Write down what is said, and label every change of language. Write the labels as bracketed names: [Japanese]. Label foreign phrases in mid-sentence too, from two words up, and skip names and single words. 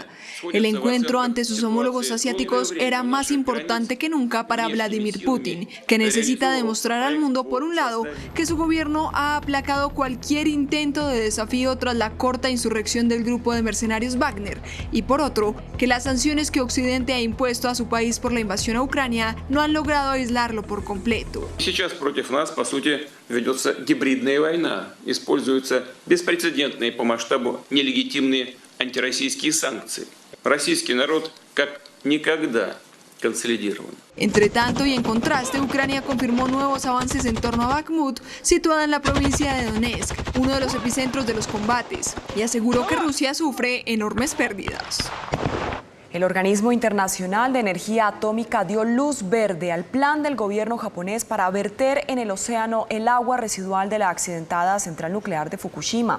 [Spanish] El encuentro ante sus homólogos asiáticos era más importante que nunca para Vladimir Putin, que necesita demostrar al mundo, por un lado, que su gobierno ha aplacado cualquier intento de desafío tras la corta insurrección del grupo de mercenarios Wagner, y por otro, que las sanciones que Occidente ha impuesto a su país por la invasión a Ucrania no han logrado aislarlo por completo. [Russian] Сейчас против нас, по сути, ведется гибридная война. Используются беспрецедентные по масштабу нелегитимные антироссийские санкции. Российский народ как никогда консолидирован. [Spanish] Entre tanto y en contraste, Ucrania confirmó nuevos avances en torno a Bakhmut, situada en la provincia de Donetsk, uno de los epicentros de los combates, y aseguró que Rusia sufre enormes pérdidas. El Organismo Internacional de Energía Atómica dio luz verde al plan del gobierno japonés para verter en el océano el agua residual de la accidentada central nuclear de Fukushima.